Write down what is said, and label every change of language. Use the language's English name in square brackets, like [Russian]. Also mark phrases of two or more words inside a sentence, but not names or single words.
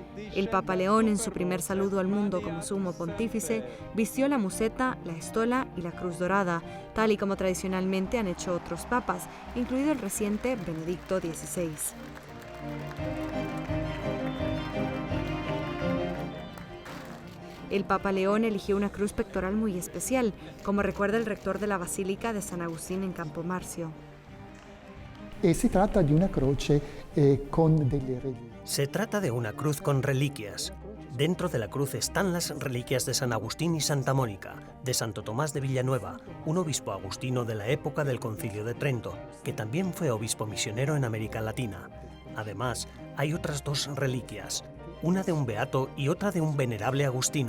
[Spanish] El Papa León, en su primer saludo al mundo como sumo pontífice, vistió la museta, la estola y la cruz dorada, tal y como tradicionalmente han hecho otros papas, incluido el reciente Benedicto XVI. El Papa León eligió una cruz pectoral muy especial, como recuerda el rector de la Basílica de San Agustín en Campomarzio. [Italian] Se trata de una croce con delle reliquie. [Spanish] Se trata de una cruz con reliquias. Dentro de la cruz están las reliquias de San Agustín y Santa Mónica, de Santo Tomás de Villanueva, un obispo agustino de la época del Concilio de Trento, que también fue obispo misionero en América Latina. Además, hay otras 2 reliquias, una de un beato y otra de un venerable agustino.